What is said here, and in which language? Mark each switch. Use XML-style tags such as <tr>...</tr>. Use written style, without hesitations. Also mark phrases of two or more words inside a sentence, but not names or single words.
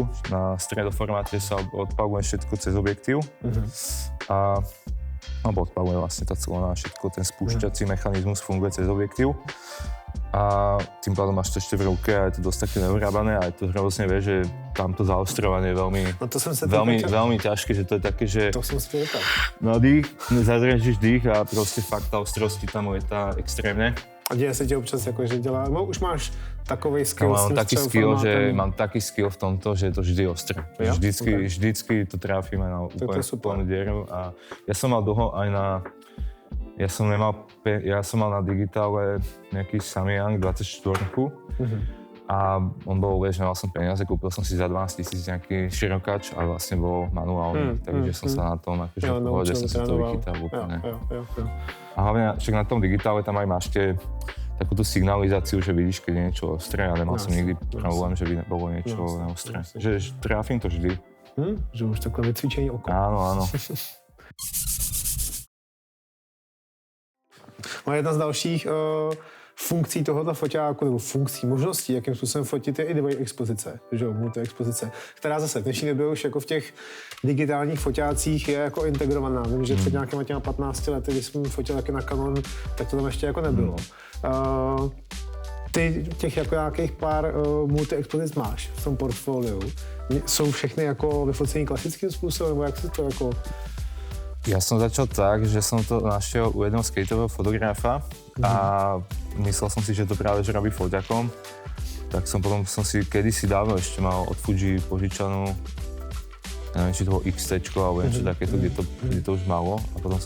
<sk>Na stredoformáte sa odpaluje všetko cez objektív alebo odpaluje vlastne tá celá všetko, ten spúšťací mechanizmus funguje cez objektív. A tým pádom máš to ešte v ruke a je to dosť také neuhrabané a je to hrozne, vieš, že tamto zaostrovanie je veľmi ťažké, že to je také, že to som si povedal. Dých, zadržíš dých a proste fakt tá ostrosti tam lietá extrémne.</sk> <cs>A děje se ti občas jako, že dělá, no už máš takovej skill s tím</cs> <sk>mám taký skill v tomto, že je to vždy ostré. Vždycky to trafíme na úplne plnú dieru a ja som mal dlho aj ja som mal na digitále nejaký Samyang 24 a on bol, vieš, nemal som peniaze, kúpil som si za 12 000 nejaký širokač a vlastne bol manuálny, takže som sa na tom, akože v pohode som si to vychytal úplne. A hlavne však na tom digitále tam aj máš takúto signalizáciu, že vidíš, keď je niečo ostré a nemal som nikdy problém, že by bolo niečo neostré. Že trafím to vždy.</sk> <cs>Že už takové vycvičení oko.</cs> <sk>Áno.</sk> <cs>A jedna z dalších funkcí tohoto foťáku, nebo funkcí, možností, jakým způsobem fotit, je i dvojí expozice, že jo, multi-expozice, která zase v dnešní době už jako v těch digitálních foťácích je jako integrovaná. Vím, že před nějakýma 15 lety, když jsem fotil taky na Canon, tak to tam ještě jako nebylo. Ty těch jako nějakých pár multi-expozic máš v tom portfoliu. Jsou všechny jako vyfocení klasickým způsobem, nebo jak se to jako...</cs> <sk>Ja som začal tak, že som to našiel u jedného skateového fotografa a myslel som si, že to práve že robí foťakom. Tak potom som si kedysi dávno ešte mal od Fuji požičanú, neviem, či to bolo XT alebo niečo takéto, kde to už malo.</sk>